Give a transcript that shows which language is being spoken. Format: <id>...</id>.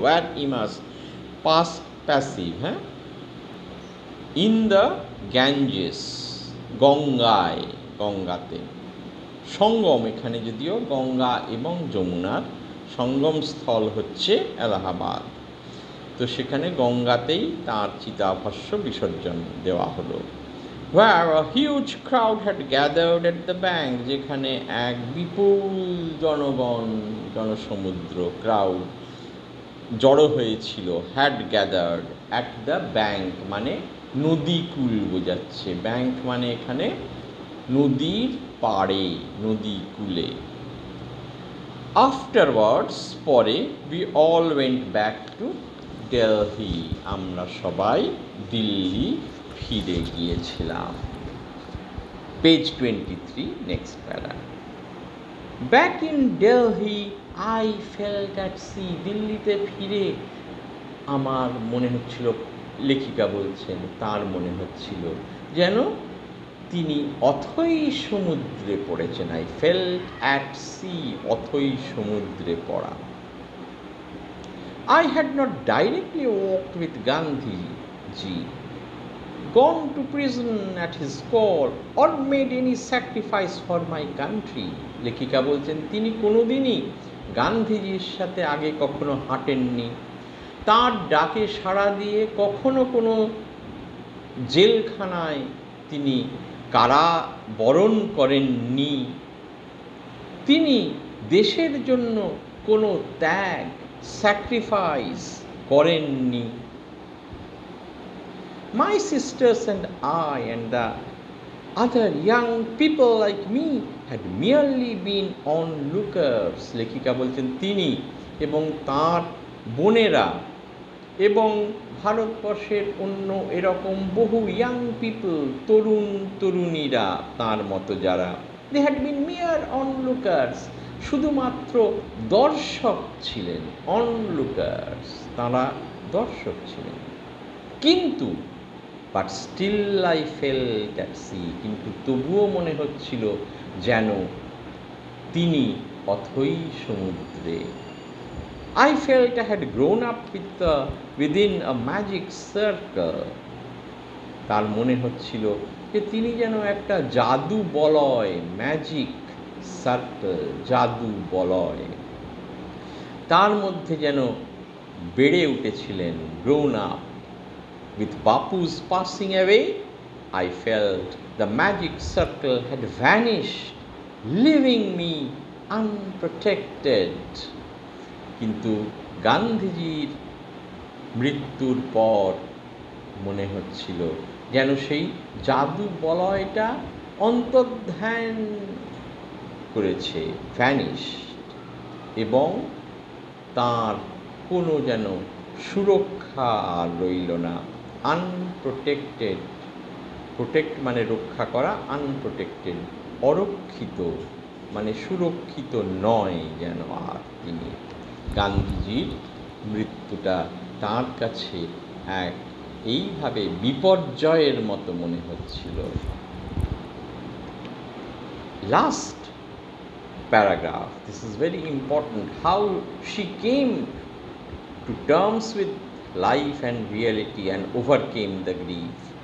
<en>Were immersed, past passive, হ্যাঁ। In the Ganges, গঙ্গায়, গঙ্গাতে।</en> <bn>সঙ্গম, এখানে যদিও গঙ্গা এবং যমুনার সঙ্গম স্থল হচ্ছে এলাহাবাদ, তো সেখানে গঙ্গাতেই তাঁর চিতাভস্য বিসর্জন দেওয়া হলো।</bn> <en>Where a huge crowd had gathered at the bank,</en> <bn>যেখানে এক বিপুল জনগণ, জনসমুদ্র, ক্রাউড জড়ো হয়েছিল।</bn> <en>had gathered at the bank</en> <bn>মানে নদীকূল বোঝাচ্ছে। ব্যাঙ্ক মানে এখানে নদীর পাড়ে, নদী কূলে।</bn> <en>afterwards, পরে, we all went back to Delhi,</en> <bn>আমরা সবাই দিল্লি ফিরে গিয়েছিলাম। পেজ 23, নেক্সট প্যারা।</bn> <en>back in Delhi I felt at sea,</en> <bn>দিল্লিতে ফিরে আমার মনে হচ্ছিল, লেখিকা বলছেন, তার মনে হচ্ছিল যেন তিনি অথই সমুদ্রে পড়েছেন।</bn> <en>I felt at sea,</en> <bn>অথই সমুদ্রে পড়া।</bn> <en>I had not directly walked with Gandhiji, gone to prison at his call, or made any sacrifice for my country.</en> <bn>লেখিকা বলছেন তিনি কোনোদিনই গান্ধীজির সাথে আগে কখনো হাঁটেননি, তার ডাকে সাড়া দিয়ে কখনো কোনো জেলখানায় তিনি কারাবরণ করেননি, তিনি দেশের জন্য কোনো ত্যাগ, স্যাক্রিফাইস করেননি।</bn> <en>My sisters and I and the other young people like me had merely been onlookers.</en> <bn>লেখিকা বলছেন তিনি এবং তার বোনেরা এবং ভারতবর্ষের অন্য এরকম বহু ইয়াং পিপল, তরুণ তরুণীরা তার মতো যারা,</bn> <en>they had been mere onlookers,</en> <bn>শুধুমাত্র দর্শক ছিলেন। অনলুকার্স, তারা দর্শক ছিলেন। কিন্তু</bn> <en>but still I felt at sea,</en> <bn>কিন্তু তবুও মনে হচ্ছিল যেন তিনি অথই সমুদ্রে।</bn> <en>I felt I had grown up within a magic circle.</en> <bn>তার মনে হচ্ছিল যে তিনি যেন একটা জাদু বলয়, ম্যাজিক সার্কেল, জাদু বলয়, তার মধ্যে যেন বেড়ে উঠেছিলেন।</bn> <en>Grown up. With Bapu's passing away, I felt the magic circle had vanished, leaving me unprotected.</en> <bn>কিন্তু গান্ধীজির মৃত্যুর পর মনে হচ্ছিল যেন সেই জাদু বলয়টা অন্তর্ধান করেছে, ভ্যানিশড, এবং তার কোনো যেন সুরক্ষা আর রইল না। আনপ্রোটেক্টেড, প্রোটেক্ট মানে রক্ষা করা, আনপ্রোটেক্টেড অরক্ষিত মানে সুরক্ষিত নয় যেন আর তিনি। গান্ধীজির মৃত্যুটা তার কাছে এক এইভাবে বিপর্যয়ের মতো মনে হচ্ছিল।</bn> <en>Last paragraph, this is very important, how she came to terms with life and reality and overcame the grief.</en>